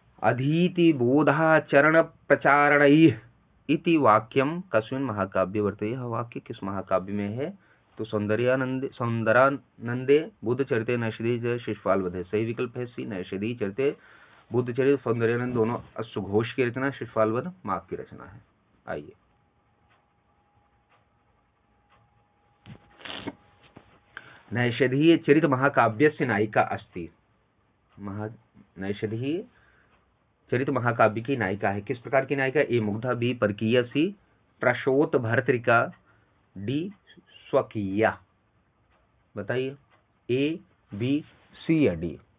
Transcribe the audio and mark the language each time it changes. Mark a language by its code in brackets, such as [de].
[sa] अधीति बोधाचरण प्रचारणैः इति वाक्यम कस्मिन् महाकाव्ये वर्तते? [hi] यह वाक्य किस महाकाव्य में है? तो सौंदरानंदे बुद्धचरिते नैषधीय शिशुपाल वधे। सही विकल्प है सी नैषधीय चरिते बुद्धचरित सौंदर्यानंद दोनों अश्वघोष की रचना, शिशुपाल वध माघ की रचना है। आइए [sa] नैषधीय चरित महाकाव्यस्य नायिका अस्ति। [hi] नैषधीय चरित महाकाव्य की नायिका है। किस प्रकार की नायिका? [sa] ए मुग्धा, बी परकीय, सी प्रशोत भर्तृका, डी स्वकीया। [hi] बताइए ए, बी, सी या डी?